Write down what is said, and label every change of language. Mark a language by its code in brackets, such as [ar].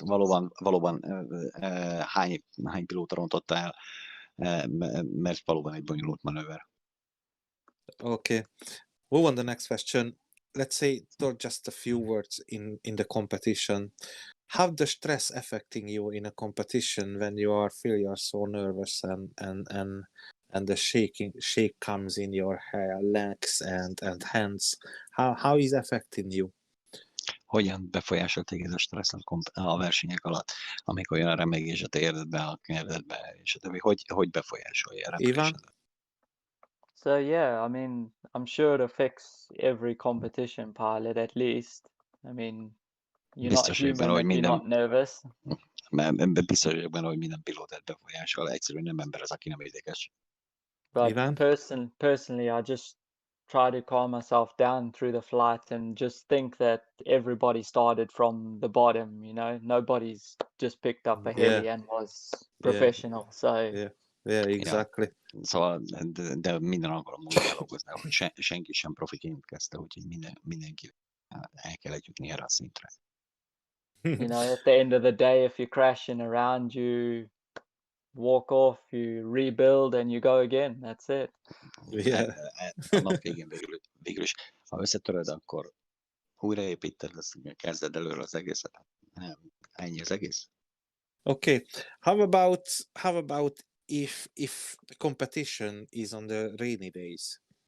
[hu] Valóban hány pilóta rontotta el, mert valóban egy bonyolult manőver. [en] Okay. Move on the next question. Let's say just a few words in the competition. How the stress affecting you in a competition when you feel so nervous and the shake comes in your legs and hands? How is affecting you? [hu] Hogyan befolyásol téged a stressz a versenyek alatt, amikor jön a remegés a térdedbe, a kérdedbe, és a többi? Hogy befolyásolja a repülésedet? [en] So yeah, I mean, I'm sure it affects every competition pilot at least. I mean, you're not [hu] Biztos vagyok benne, [en] human [hu] hogy [en] if you're not nervous. [hu] biztos vagyok benne, hogy minden pilótát befolyásol, egyszerűen nem ember az, aki nem ideges. [en] But Ivan? personally, I just try to calm myself down through the flight and just think that everybody started from the bottom, you know, nobody's just picked up a heli and was professional. So Yeah, exactly. [hu] Szóval, de minden alkalommal úgy kell dolgozni, hogy senki sem profiként kezdte, úgyhogy mindenki el kell jutni erre a szintre. [en] you know, at the end of the day, if you're crashing around, you walk off, you rebuild, and you go again. That's it. Yeah. [hu] A nap végén végül is, ha összetöröd, akkor újraépíted, kezded előre az egészet. Nem, ennyi az egész. [en] Okay. How about if the competition is on the rainy days?